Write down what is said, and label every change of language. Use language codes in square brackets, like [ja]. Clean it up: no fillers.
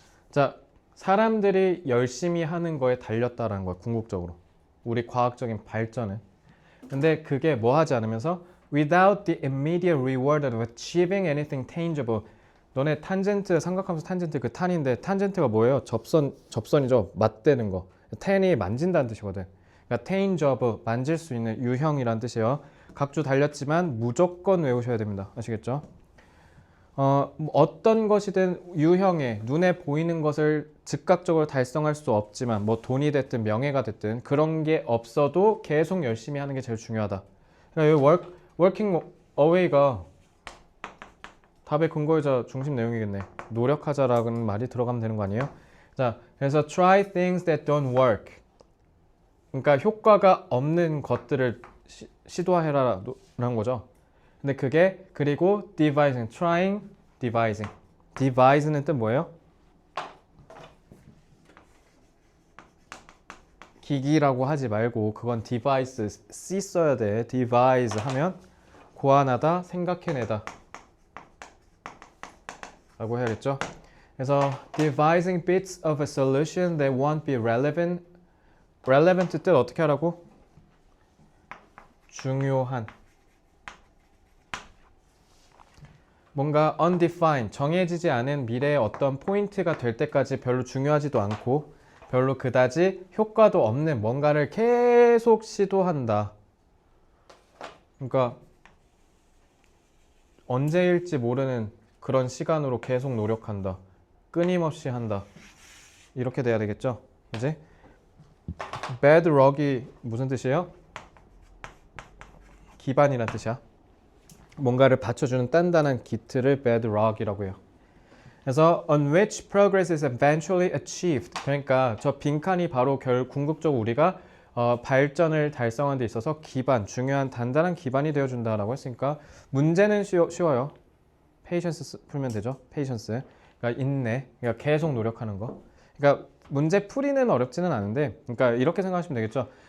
[ko] 자, 사람들이 열심히 하는 거에 달렸다라는 거야, 궁극적으로. 우리 과학적인 발전은. 근데 그게 뭐 하지 않으면서 [en] without the immediate reward of achieving anything tangible. [ko] 너네 탄젠트, 삼각함수 탄젠트 그 탄인데 탄젠트가 뭐예요? 접선이죠. 맞대는 거. tan이 만진다는 뜻이거든. 그러니까 tangible, 만질 수 있는 유형이란 뜻이에요. 각주 달렸지만 무조건 외우셔야 됩니다. 아시겠죠? 어떤 것이든 유형의 눈에 보이는 것을 즉각적으로 달성할 수 없지만 뭐 돈이 됐든 명예가 됐든 그런 게 없어도 계속 열심히 하는 게 제일 중요하다. 그러니까 여기 working away가 답의 근거이자 중심 내용이겠네. 노력하자라는 말이 들어가면 되는 거 아니에요? 자, 그래서 [en] try things that don't work. [ko] 그러니까 효과가 없는 것들을 시도해라라는 거죠. 근데 그게 그리고 [en] devising, trying, devising. [ko] devise는 뜻 뭐예요? 기기라고 하지 말고 그건 device, C 써야 돼. devise 하면 고안하다, 생각해내다 라고 해야겠죠? 그래서 [en] devising bits of a solution that won't be relevant [ko] relevant 뜻 어떻게 하라고? 중요한. 뭔가 undefined, 정해지지 않은 미래의 어떤 포인트가 될 때까지 별로 중요하지도 않고 별로 그다지 효과도 없는 뭔가를 계속 시도한다. 그러니까 언제일지 모르는 그런 시간으로 계속 노력한다. 끊임없이 한다. 이렇게 돼야 되겠죠? 그지? bad luck이 무슨 뜻이에요? 기반이란 뜻이야. 뭔가를 받쳐주는 단단한 기틀을 bad luck이라고 해요. 그래서 [en] on which progress is eventually achieved. [ko] 그러니까 저 빈칸이 바로 궁극적으로 우리가 발전을 달성하는 데 있어서 기반, 중요한 단단한 기반이 되어준다라고 했으니까 문제는 쉬워요. patience 풀면 되죠. patience. 그러니까 인내. 그러니까 계속 노력하는 거. 그러니까 문제 풀이는 어렵지는 않은데, 그러니까 이렇게 생각하시면 되겠죠.